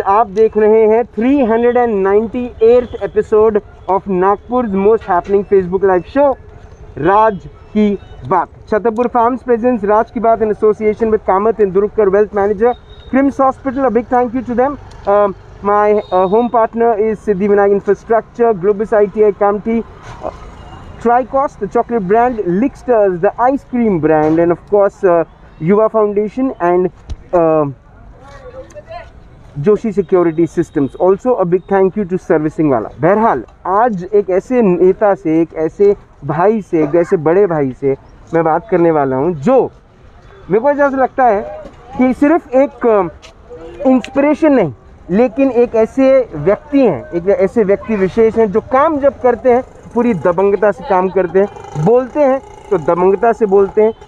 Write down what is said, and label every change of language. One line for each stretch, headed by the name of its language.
Hindi: आप देख रहे हैं
English: 398th episode of Nagpur most happening Facebook live show राज की बात। छतरपुर फार्म्स प्रेजेंट्स राज की बात in association with Kamat Indurkar wealth manager, KRIMS hospital. A big thank you to them. My home partner is Siddhivinayak Infrastructure, Globus ITI Kamti, Tricos, the chocolate brand, Licksters, the ice cream brand, and of course Yuva Foundation and Joshi Security Systems. Also a big thank you to Servicing Wala.
Hindi: बहरहाल आज एक ऐसे नेता से, एक ऐसे भाई से, एक ऐसे बड़े भाई से मैं बात करने वाला हूँ जो मेरे को ऐसा लगता है कि सिर्फ एक इंस्पिरेशन नहीं, लेकिन एक ऐसे व्यक्ति हैं, एक ऐसे व्यक्ति विशेष हैं जो काम जब करते हैं पूरी दबंगता से काम करते हैं, बोलते हैं तो दबंगता से बोलते हैं।